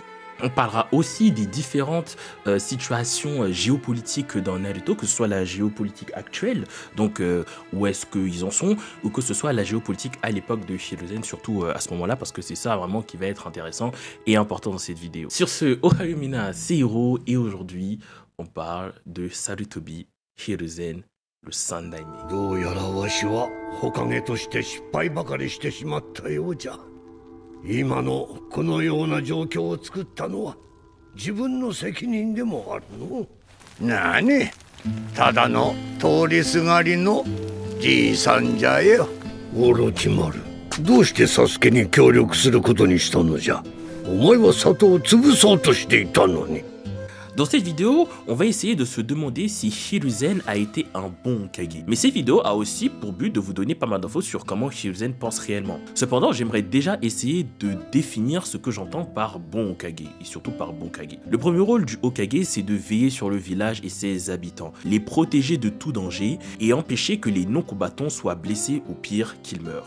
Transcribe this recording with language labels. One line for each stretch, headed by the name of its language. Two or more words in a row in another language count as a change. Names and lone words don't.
French: On parlera aussi des différentes situations géopolitiques dans Naruto, que ce soit la géopolitique actuelle, donc où est-ce qu'ils en sont, ou que ce soit la géopolitique à l'époque de Hiruzen, surtout à ce moment-là, parce que c'est ça vraiment qui va être intéressant et important dans cette vidéo. Sur ce,
Japanese: おはよう皆,
French: c'est Hiro, et aujourd'hui, on parle de Sarutobi Hiruzen, le Sandaime.
Japanese: どうやらわしはHokageとして失敗ばかりしてしまったようじゃ。今のこのような状況を作ったのは自分の責任でもあるの。なに、ただの通りすがりのじいさんじゃよ。オロチマル、どうしてサスケに協力することにしたのじゃ。お前は里を潰そうとしていたのに。
French: Dans cette vidéo, on va essayer de se demander si Hiruzen a été un bon Hokage. Mais cette vidéo a aussi pour but de vous donner pas mal d'infos sur comment Hiruzen pense réellement. Cependant, j'aimerais déjà essayer de définir ce que j'entends par bon Hokage, et surtout par bon Hokage. Le premier rôle du Hokage, c'est de veiller sur le village et ses habitants, les protéger de tout danger et empêcher que les non-combattants soient blessés ou pire qu'ils meurent.